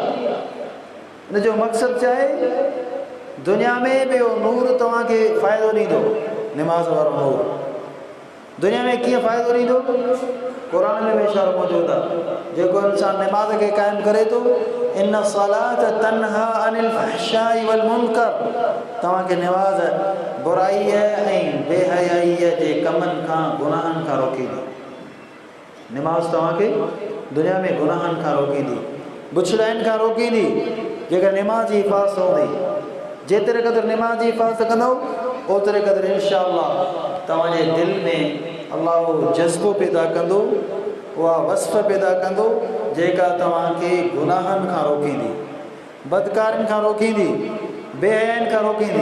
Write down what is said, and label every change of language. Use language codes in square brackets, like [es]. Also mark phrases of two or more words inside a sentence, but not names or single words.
[sd] हिनजो मक़सदु छा आहे? दुनिया में बि उहो नूर तव्हांखे फ़ाइदो ॾींदो। निमाज़ वारो नूर दुनिया में कीअं फ़ाइदो ॾींदो? क़ुर में इशारो मौजूदु आहे, जेको इंसान निमाज़ खे क़ाइमु करे थो, [ar] إن الصلاة تنهى عن الفحشاء والمنكر, [sd] तव्हांखे निमाज़ बुराई ऐं बेहयाईअ जे कमनि खां, गुनाहनि खां रोकींदी। निमाज़ तव्हांखे दुनिया में गुनाहनि खां रोकींदी, बुछड़ाइनि खां रोकींदी। जेकर निमाज़ जी हिफ़ाज़त हूंदी, जेतिरे क़दुरु निमाज़ जी हिफ़ाज़त कंदो, ओतिरे क़दुरु इंशाअल्लाह तव्हांजे दिलि में अल्लाह उहो जज़्बो पैदा कंदो, उहा वस्फ़ पैदा कंदो जेका तव्हांखे गुनाहनि खां रोकींदी, बदकारियुनि खां रोकींदी, बेहयाइनि खां रोकींदी।